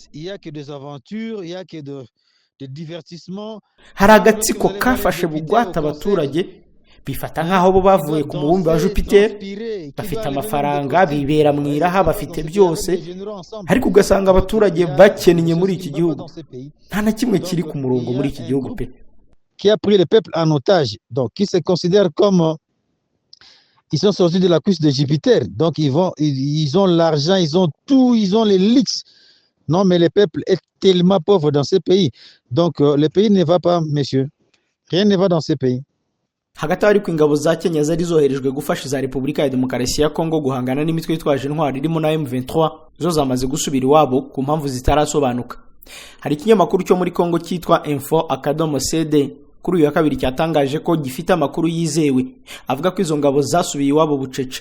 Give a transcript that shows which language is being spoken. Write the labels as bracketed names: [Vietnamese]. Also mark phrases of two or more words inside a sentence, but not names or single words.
[Kinyarwanda] Hari agatsiko kafashe bugwate abaturage, bifata nk'aho bo bavuye ku mubumbe wa Jupiter, bafite amafaranga, bibera mu iraha, bafite byose, ariko ugasanga abaturage bakennye muri iki gihugu. Nta na kimwe kiri ku murongo muri iki gihugu pe. [French] Qui a pris le peuple en otage, donc qui se considèrent comme ils sont sortis de la cuisse de Jupiter, donc ils ont l'argent, ils ont tout, ils ont les luxes. Non, mais le peuple est tellement pauvre dans ce pays, donc le pays ne va pas, messieurs, rien ne va dans ce pays. [Kinyarwanda] Hagati ariko ingabo za Kenya zari zoherejwe gufasha za Repubulika ya Demokarasi ya Kongo guhangana n'imitwe yitwaje intwari irimo na M23, zo zamaze gusubira iwabo ku mpamvu zitarasobanuka. Hari ikinyamakuru cyo muri Kongo cyitwa info.cd kuri uyu wa kabiri cyatangaje ko gifite amakuru yizewe avuga ko izo ngabo zasubiye iwabo bucece.